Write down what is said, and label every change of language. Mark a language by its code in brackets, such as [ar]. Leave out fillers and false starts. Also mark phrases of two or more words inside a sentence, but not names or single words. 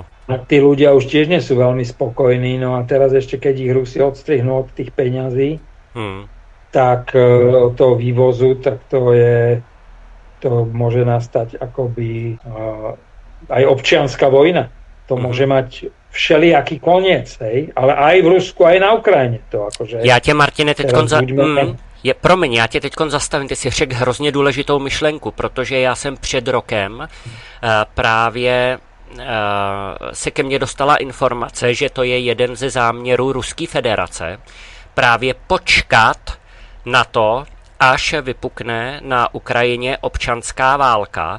[sk] A tí ľudia už tiež nie sú veľmi spokojní, no a teraz ešte keď ich Rusi odstrihnú od tých peňazí, tak od toho vývozu, tak to môže nastať akoby aj občianska vojna. To môže mať všelijaký koniec, hej? Ale aj v Rusku, aj na Ukrajine. To akože [cs] já tě, Martine, já tě teďkon zastavím, ty si řekl hrozně důležitou myšlenku, protože já jsem před rokem právě se ke mně dostala informace, že to je jeden ze záměrů Ruské federace právě počkat na to, až vypukne na Ukrajině občanská válka.